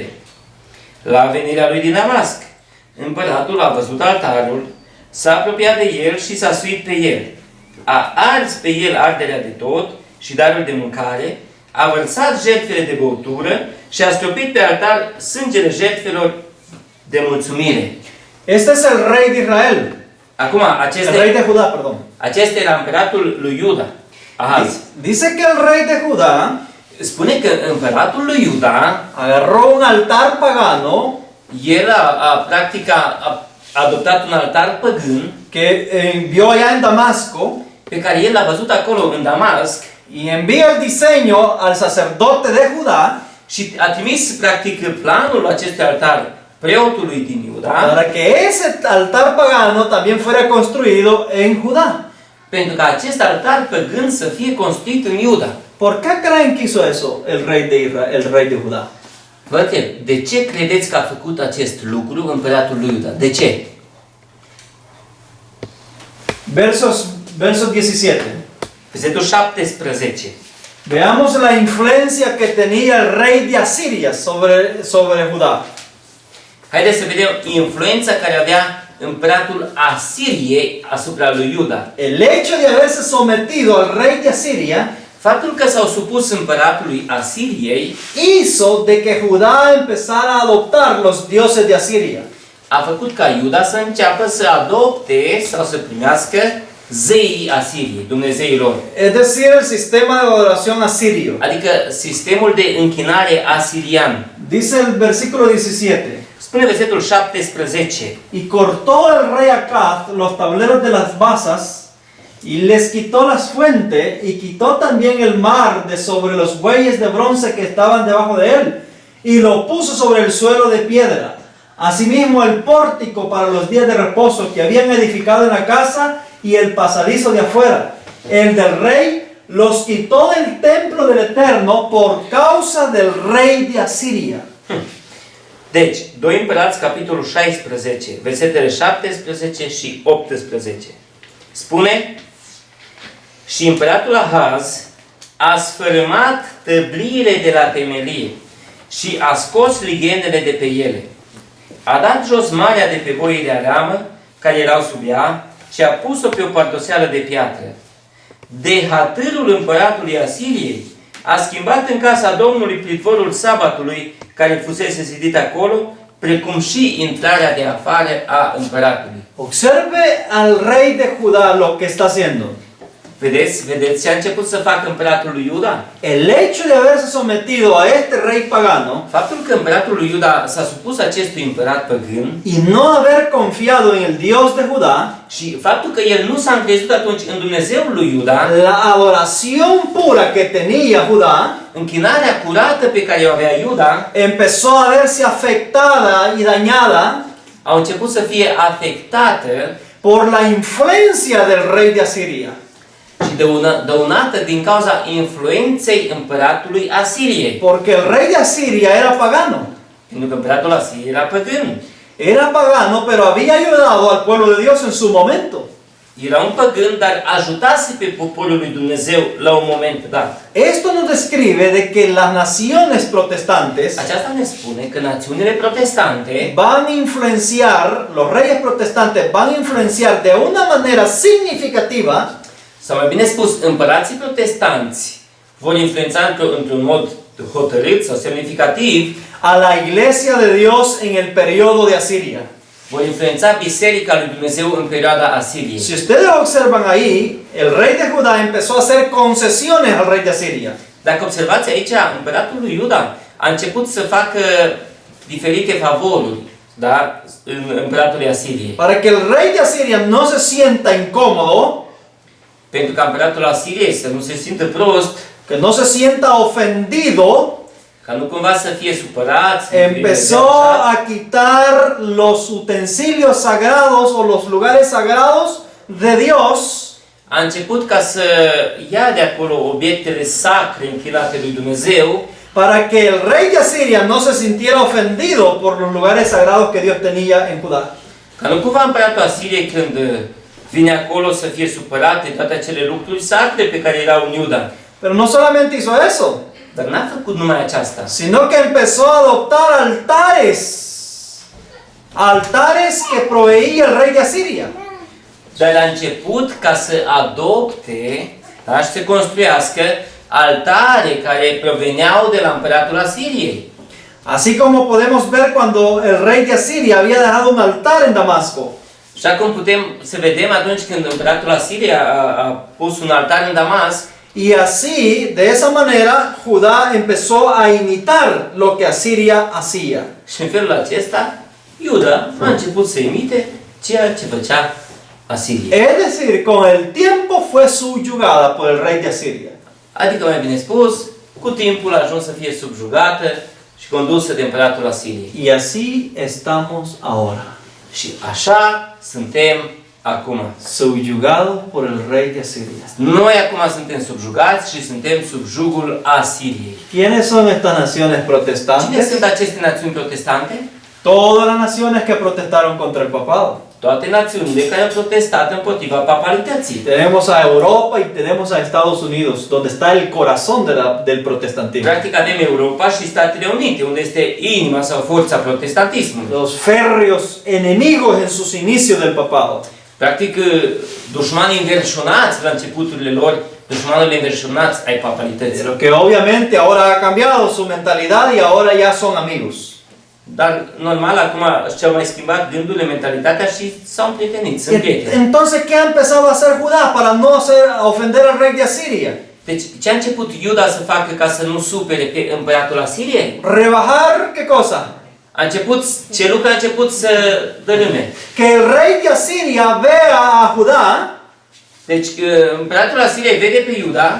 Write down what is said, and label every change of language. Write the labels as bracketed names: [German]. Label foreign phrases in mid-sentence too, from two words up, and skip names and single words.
[Romanian] La venirea lui din Damasc, împăratul a văzut altarul, s-a apropiat de el și s-a suit pe el. A ars pe el arderea de tot și darul de mâncare, a vărsat jertfele de băutură și a stropit pe altar sângele jertfelor de mulțumire. [Spanish] Este es el rey de Israel. [Romanian] Acum, [Spanish] El rey de Judá, perdón. [Romanian] acesta era împăratul lui Iuda, Ahaz. [Spanish] Dice que el rey de Judá [Romanian] Spune că împăratul lui Iuda, [Spanish] agarró un altar pagano [Romanian] el practic a adoptat un altar păgân [Spanish] que vio allá en Damasco [Romanian] pe care el l-a văzut acolo în Damasc [Spanish] y envía el diseño al sacerdote de Judá [Romanian] și a trimis practic planul acestui altar preotului din Iuda [Spanish] para que ese altar pagano también fuera construido en Judá. [Romanian] pentru ca acest altar păgân să fie construit în Iuda. [Spanish] ¿Por qué creen que hizo eso el rey de Israel, el rey de Judá? [Romanian] Vă întreb, de ce credeți că a făcut acest lucru împăratul lui Iuda? De ce? [Spanish] Verso 17. [Romanian] Versetul 17. [Spanish] Veamos la influencia que tenía el rey de Asiria sobre Judá. [Romanian] Haideți să vedem influența care avea împăratul Asiriei asupra lui Iuda. [Spanish] El hecho de haberse sometido al rey de Asiria [Romanian] Faptul că s-au supus împăratului Asiriei [Spanish] hizo de que Judá empezara a adoptar los dioses de Asiria. [Romanian] a făcut ca Iuda să înceapă să adopte sau să primească zeii Asiriei, Dumnezeii lor. [Spanish] Es decir, el sistema de adoración asirio. [Romanian] Adică sistemul de închinare asirian. [Spanish] Dice el versículo 17. [Romanian] Spune versetul 17. [Spanish] Y cortó el rey Acaz los tableros de las basas y les quitó las fuentes y quitó también el mar de sobre los bueyes de bronce que estaban debajo de él y lo puso sobre el suelo de piedra. Asimismo el pórtico para los días de reposo que habían edificado en la casa y el pasadizo de afuera, el del rey, los quitó del templo del Eterno por causa del rey de Asiria. [Romanian] Deci, 2 Împărați, capitolul 16, versetele 17 și 18. Spune: și împăratul Ahaz a sfărâmat tăbliile de la temelie și a scos lighenele de pe ele. A dat jos marea de pe boile aramă, care erau sub ea, și a pus-o pe o pardoseală de piatră. De hatârul împăratului Asiriei, a schimbat în casa Domnului pritvorul sabatului, care fusese zidit acolo, precum și intrarea de afară a împăratului. [Spanish] Observe al rey de Judá lo que está haciendo. [Romanian] Vedeți ce a început să facă împăratul lui Iuda? [Spanish] El hecho de haberse sometido a este rey pagano [Romanian] Faptul că împăratul lui Iuda s-a supus acestui împărat păgân [Spanish] y no haber confiado en el Dios de Judá, [Romanian] și faptul că el nu s-a încrezut atunci în Dumnezeul lui Iuda, [Spanish] la adoración pura que tenía Judá [Romanian] închinarea curată pe care o avea Iuda, [Spanish] empezó a verse afectada y dañada [Romanian] au început să fie afectată [Spanish] por la influencia del rey de Asiria. [Romanian] și dăunată din cauza influenței împăratului Asiriei. [Spanish] Porque el rey de Asiria era pagano. [Romanian] Pentru că împăratul Asiriei era păgân. [Spanish] Era pagano, pero había ayudado al pueblo de Dios en su momento. [Romanian] Era un păgân, dar ajutase pe poporul lui Dumnezeu la un moment dat. [Spanish] Esto nos describe de que las naciones protestantes [Romanian] Aceasta ne spune că națiunile protestante [Spanish] van a influenciar, los reyes protestantes van a influenciar de una manera significativa [Romanian] sau mai bine spus, împărații protestanți vor influența într-un mod hotărât sau semnificativ, [Spanish] a la iglesia de Dios en el periodo de Asiria. [Romanian] vor influența Biserica lui Dumnezeu în perioada Asiriei. [Spanish] Si ustedes observan ahí, el rey de Judá empezó a hacer concesiones al rey de Asiria. [Romanian] Dacă observați aici, împăratul lui Iuda a început să facă diferite favoruri, da, în împăratului Asiriei. [Spanish] Para que el rey de Asiria no se sienta incómodo, [Romanian] Pentru ca împăratul Asiriei să nu se simtă prost, [Spanish] que no se sienta ofendido, [Romanian] ca nu cumva să fie supărat, [Spanish] empezó a quitar los utensilios sagrados o los lugares sagrados de Dios, [Romanian] a început ca să ia de acolo obiectele sacre închinate lui Dumnezeu, [Spanish] para que el rey de Asiria no se sintiera ofendido por los lugares sagrados que Dios tenía en Judá. [Romanian] ca nu cumva împăratul Asiriei când vine acolo să fie supărat de toate acele lucruri sacre pe care erau în Iuda. [Spanish] Pero no solamente hizo eso, [Romanian] Dar n-a făcut numai aceasta, [Spanish] sino que empezó a adoptar altares que proveía el rey de Asiria. [Romanian] dar a început ca să adopte, da, și să construiască altare care proveneau de la împăratul Asiriei. [Spanish] Así como podemos ver cuando el rey de Asiria había dejado un altar en Damasco. [Romanian] Așa cum putem să vedem atunci când împăratul Asiriei a pus un altar în Damasc, [Spanish] Y así, de esa manera, Judá empezó a imitar lo que Asiria hacía. [Romanian] și în felul acesta, Iuda a început să imite ceea ce făcea Asiria. [Spanish] Es decir, con el tiempo fue subyugada por el rey de Asiria. [Romanian] Adică, mai bine spus, cu timpul a ajuns să fie subjugată și condusă de împăratul Asiriei. [Spanish] Y así estamos ahora, [Romanian] Și așa suntem acum. [Spanish] subyugados por el rey de Asiria. [Romanian] Noi acum suntem subjugați și suntem sub jugul Asiriei. [Spanish] ¿Quiénes son estas naciones [Romanian] Cine [Spanish] protestantes? [Romanian] sunt aceste națiuni protestante? [Spanish] Todas las naciones que protestaron contra el papado. [Romanian] Toate națiunile care au protestat împotriva papalității. [Spanish] Tenemos a Europa y tenemos a Estados Unidos, donde está el corazón del protestantismo. [Romanian] Practic avem Europa și Statele Unite, unde este inima sau forța protestantismului. [Spanish] Los férreos enemigos en sus inicios del papado. [Romanian] Practic, dușmanii înverșunați la începuturile lor, dușmanul înverșunați ai papalității. [Spanish] Pero que obviamente ahora ha cambiado su mentalidad y ahora ya son amigos. [Romanian] Dar, normal, acum și-au mai schimbat gândurile, mentalitatea și s-au împrietenit, sunt prieteni. [Spanish] Entonces, ¿qué ha empezado a hacer Judá para no ofender al rey de Asiria? [Romanian] Deci, ce a început Iuda să facă ca să nu supere pe împăratul Asiriei? [Spanish] Rebajar, ¿qué cosa? [Romanian] A început, ce lucru a început să dărâme? [Spanish] Que el rey de Asiria vea a Judá [Romanian] Deci, împăratul Asiriei vede pe Iuda